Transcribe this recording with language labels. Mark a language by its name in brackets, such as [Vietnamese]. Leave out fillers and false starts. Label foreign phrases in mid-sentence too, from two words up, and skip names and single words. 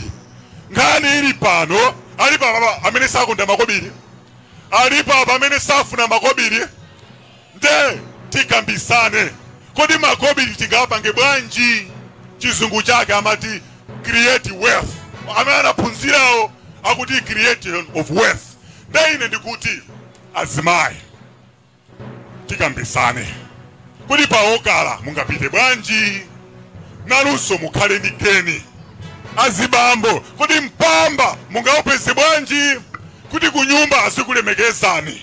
[Nyanja] Nkhani ili pano, alipo amene sakonda makobiri, alipo amene safuna makobiri. Nde tikambisane kodi makobiri tingapange bwanji. Chizungu chake amati [English] create wealth. [Nyanja] Amene anaphunzirawo akuti [English] creation of wealth. [Nyanja] Nde ine ndikuti azimayi tikambisane kodi paokala mungapite bwanji, naluso mukhale ndi geni. Azibambo kodi mpamba mungaupeze bwanji kuti kunyumba asikulemekezani.